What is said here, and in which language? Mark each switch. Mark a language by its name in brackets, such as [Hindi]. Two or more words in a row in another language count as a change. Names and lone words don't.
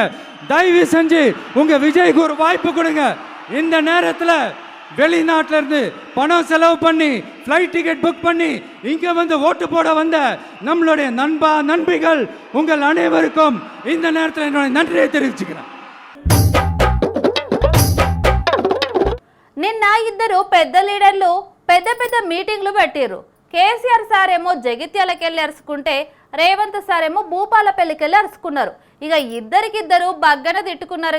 [Tamil] தயவு செஞ்சு உங்க விஜய்க்கு ஒரு வாய்ப்பு கொடுங்க. இந்த நேரத்தில் வெளிநாட்டில இருந்து பணம் செலவு பண்ணி [English] flight ticket book [Tamil] பண்ணி இங்க வந்து ஓட்டு போட வந்த நம்மளுடைய நண்பிகள் உங்கள் அனைவருக்கும் இந்த நேரத்தில் என்னுடைய நன்றியை தெரிவிச்சுக்கிறேன். [Telugu] నిన్న ఇద్దరు పెద్ద లీడర్లు పెద్ద మీటింగ్లు పెట్టిర్రు. కేసీఆర్ సార్ ఏమో జగిత్యాలకెళ్ళి అరుచుకుంటే రేవంత్ సార్ ఏమో భూపాలపల్లికెళ్ళి అరుచుకున్నారు. ఇక ఇద్దరికిద్దరు బగ్గన తిట్టుకున్నారు.